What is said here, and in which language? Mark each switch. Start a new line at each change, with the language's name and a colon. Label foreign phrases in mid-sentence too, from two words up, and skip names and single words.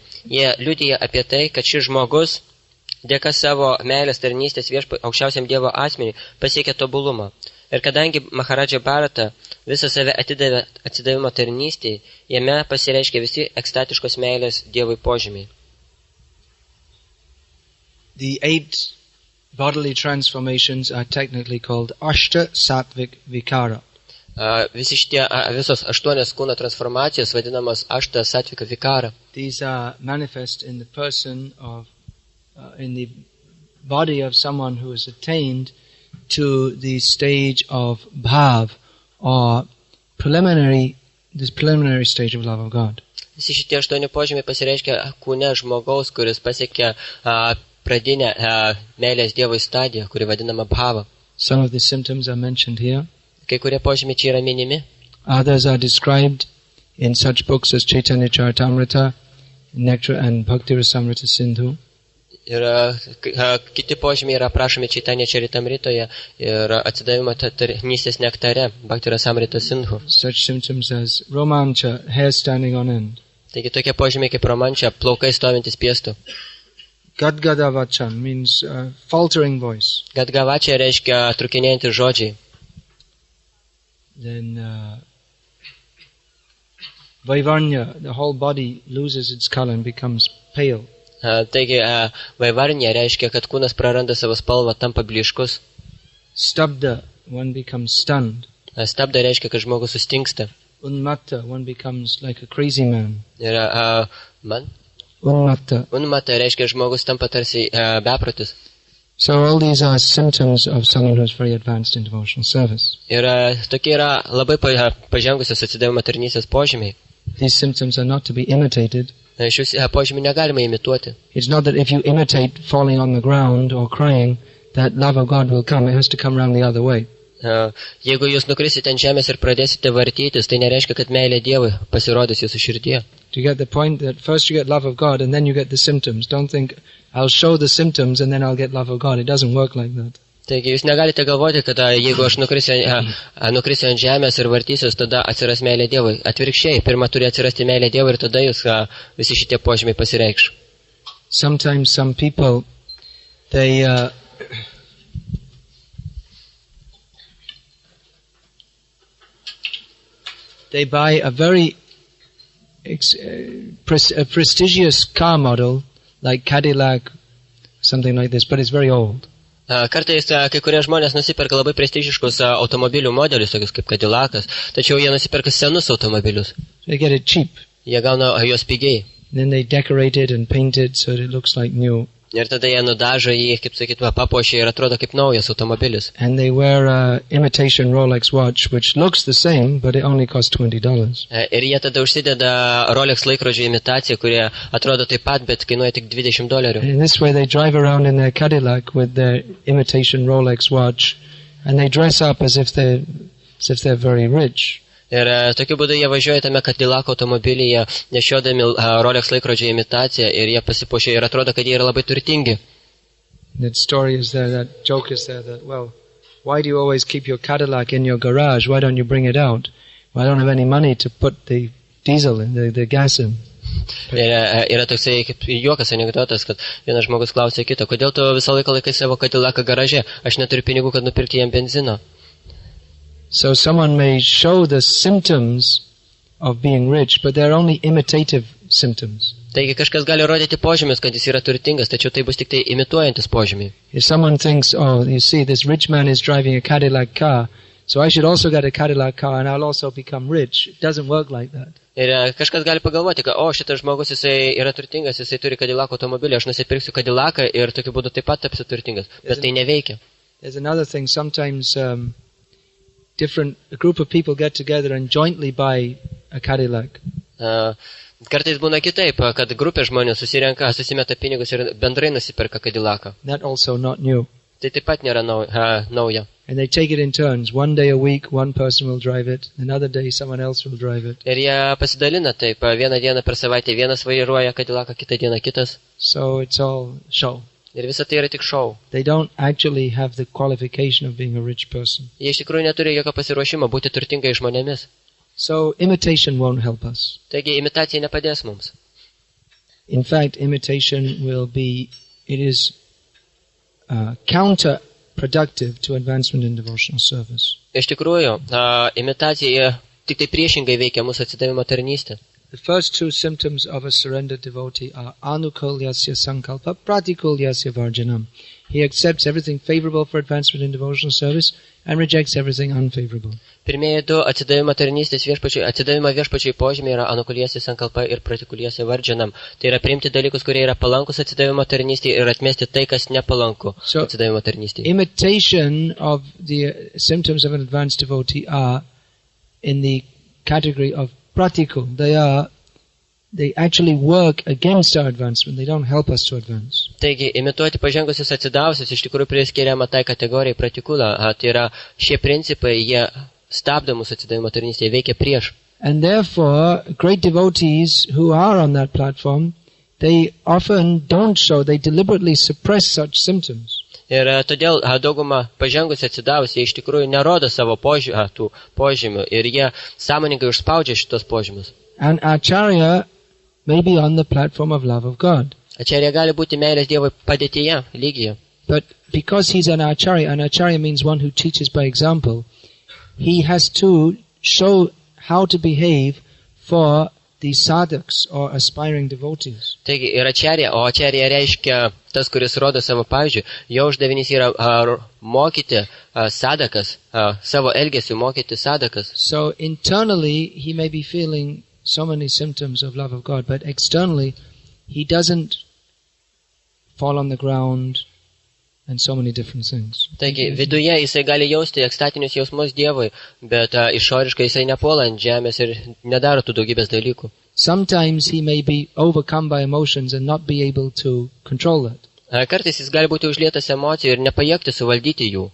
Lithuanian: Jie liudija apie tai, kad šis žmogus dėka savo meilės tarnystės aukščiausiam Dievo asmeniui pasiekė tobulumą. Ir kadangi Maharadža Bharata visą save atsidavimo tarnystėje, jame pasireiškia visi ekstatiškos meilės Dievui požymiai.
English: The 8 bodily transformations are technically called
Sanskrit: Ashta Sattvic Vikara.
Lithuanian: Visos 8 kūno transformacijos vadinamos
Sanskrit: Ashta Sattvic Vikara.
English: These are manifest in the person of, in the body of someone who has attained to the stage of bhav, or this preliminary stage of love of God.
Lithuanian: Visi šitie 8 požymiai pasireiškia kūne žmogaus, kuris pasiekė pradinę meilės Dievui stadiją, kuri vadinama bhava.
English: Some of the symptoms are mentioned here.
Lithuanian: Kai kurie požymiai čia yra minimi.
English: Others are described in such books as Chaitanya Charitamrita, Nectar and Bhakti Rasamrita Sindhu.
Lithuanian: Ir kiti požymiai yra aprašomi Chaitanya Charitamritoje ir atsidavimo tarnystės nektare, Bhakti Rasamrita Sindhu.
English: Such symptoms as romancha, hair standing on end.
Lithuanian: Taigi tokie požymiai kaip romancha, plaukai stovintis piestu.
English: Gadgadavachan means faltering voice.
Lithuanian: Gadgavacha reiškia trukinėjantys žodžiai.
English: Then Vaivarnya, the whole body loses its color and becomes pale.
Lithuanian: Taigi vaivarnya reiškia, kad kūnas praranda savo spalvą, tampa blyškus.
English: Stabda, one becomes stunned.
Lithuanian: Stabda reiškia, kad žmogus sustingsta.
English: Unmatta, one becomes like a crazy man.
Lithuanian: Ir Unmata reiškia, žmogus tampa tarsi beprotis.
English: So all these are symptoms of someone who is very advanced in devotional service.
Lithuanian: Ir tokie yra labai pažengusios atsidavimo tarnystės požymiai.
English: These symptoms are not to be imitated.
Lithuanian: Šius požymių negalima imituoti.
English: It's not that if you imitate falling on the ground or crying, that love of God will come. It has to come around the other way.
Lithuanian: Jeigu jūs nukrisite ant žemės ir pradėsite vartytis, tai nereiškia, kad meilė Dievui pasirodys jūsų širdyje.
English: Do you get the point that first you get love of God and then you get the symptoms? Don't think I'll show the symptoms and then I'll get love of God. It doesn't work like that.
Lithuanian: Taigi jūs negalite galvoti, kad jeigu aš nukrisiu ant žemės ir vartysiuos, tada atsiras meilė Dievui. Atvirkščiai, pirma turi atsirasti meilė Dievui ir tada jūs visi šitie požymiai pasireikš.
English: Sometimes some people, they buy a very prestigious car model like Cadillac, something like this, but it's very old.
Lithuanian: Kartais kai kurie žmonės nusiperka labai prestižiškus automobilių modelius, tokius kaip Cadillacas, tačiau jie nusiperka senus automobilius.
English: They get it cheap.
Lithuanian: Jie gauna juos pigiai.
English: Then they decorate it and paint it so that it looks like new.
Lithuanian: Ir tada jie nudažo jį, kaip sakytume, papuošia ir atrodo kaip naujas automobilis.
English: And they wear a imitation Rolex watch, which looks the same, but it only costs $20.
Lithuanian: Ir jie tada užsideda Rolex laikrodžio imitaciją, kurie atrodo taip pat, bet kainuoja tik $20.
English: In this way they drive around in their Cadillac with their imitation Rolex watch, and they dress up as if they're very rich.
Lithuanian: Ir tokiu būdu jie važiuoja tame Cadillac automobilyje, nešiodami Rolex laikrodžio imitaciją ir jie pasipuošia ir atrodo, kad jie yra labai turtingi.
English: That story is there, that joke is there, that, well, why do you always keep your Cadillac in your garage? Why don't you bring it out? Well, I don't have any money to put the diesel in, the gas in.
Lithuanian: Ir yra toksai kaip juokas anekdotas, kad vienas žmogus klausė kito, kodėl tu visą laiką laikai savo Cadillacą garaže, aš neturiu pinigų, kad nupirkti jam benzino.
English: So someone may show the symptoms of being rich, but they're only imitative symptoms.
Lithuanian: Taigi kažkas gali rodyti požymius, kad jis yra turtingas, tačiau tai bus tik tai imituojantis požymiai.
English: If someone thinks, oh, you see, this rich man is driving a Cadillac car, so I should also get a Cadillac car and I'll also become rich. It doesn't work like that.
Lithuanian: Ir kažkas gali pagalvoti, kad, šitas žmogus, jisai yra turtingas, jisai turi Cadillac automobilį, aš nusipirksiu Cadillacą ir tokiu būdu taip pat tapsiu turtingas. Bet tai neveikia.
English: There's another thing, sometimes a group of people get together and jointly buy a Cadillac.
Lithuanian: Kartais būna kitaip, kad grupė žmonių susimeta pinigus ir bendrai nusiperka Cadillacą.
English: That also not new.
Lithuanian: Tai taip pat nėra nauja.
English: And they take it in turns. One day a week, one person will drive it. Another day, someone else will drive it.
Lithuanian: Ir jie pasidalina taip, vieną dieną per savaitę vienas vairuoja Cadillacą, kitą dieną kitas.
English: So it's all show.
Lithuanian: Ir visa tai yra tik šou.
English: They don't actually have the qualification of being a rich person.
Lithuanian: Jie iš tikrųjų neturi jokio pasiruošimo būti turtingai žmonėmis.
English: So imitation won't help us.
Lithuanian: Taigi imitacija nepadės mums.
English: In fact, imitation it is counterproductive to advancement in devotional service.
Lithuanian: Iš tikrųjų, imitacija tik tai priešingai veikia mūsų atsidavimo tarnystę.
English: The first two symptoms of a surrendered devotee are
Sanskrit: anukulyasya sankalpa, pratikulyasya varjanam.
English: He accepts everything favorable for advancement in devotional service and rejects everything unfavorable.
Lithuanian: Pirmieji du atsidavimo viešpačiui požymiai yra
Sanskrit: anukulyasya sankalpa
Lithuanian: ir
Sanskrit: pratikulyasya varjanam.
Lithuanian: Tai yra priimti dalykus, kurie yra palankus atsidavimo tarnystei ir atmesti tai, kas nepalanku atsidavimo tarnystei.
English: Imitation of the symptoms of an advanced devotee are in the category of practical. They actually work against our advancement. They don't help us to advance.
Lithuanian: Taigi, imituoti pažengusius atsidavusius iš tikrųjų priskiriama tai kategorijai pratikula. Tai yra šie principai, jie stabdo mūsų atsidavimo tarnystėje, veikia prieš.
English: And therefore, great devotees who are on that platform, they often don't show, they deliberately suppress such symptoms.
Lithuanian: Ir todėl dauguma pažengusi atsidavusi iš tikrųjų nerodo savo tų požymių ir jie sąmoningai užspaudžia šitos požymius.
English: And Acharya may be on the platform of love of God.
Lithuanian: Acharya gali būti meilės Dievui padėtyje, lygyje.
English: But because he's an Acharya means one who teaches by example, he has to show how to behave for the sadhaks or aspiring devotees.
Lithuanian: Taigi, ir Acharya, o Acharya reiškia tas, kuris rodo savo pavyzdžių, jo uždavinys yra mokyti sadhakas, savo elgesių mokyti sadhakas.
English: So internally he may be feeling so many symptoms of love of God, but externally he doesn't fall on the ground and so many different things.
Lithuanian: Taigi, viduje jisai gali jausti ekstatinius jausmus Dievui, bet išoriškai jisai nepuola ant žemės ir nedaro tų daugybės dalykų.
English: Sometimes he may be overcome by emotions and not be able to control that.
Lithuanian: Kartais jis gali būti užlietas emocijų ir nepajėgti suvaldyti jų.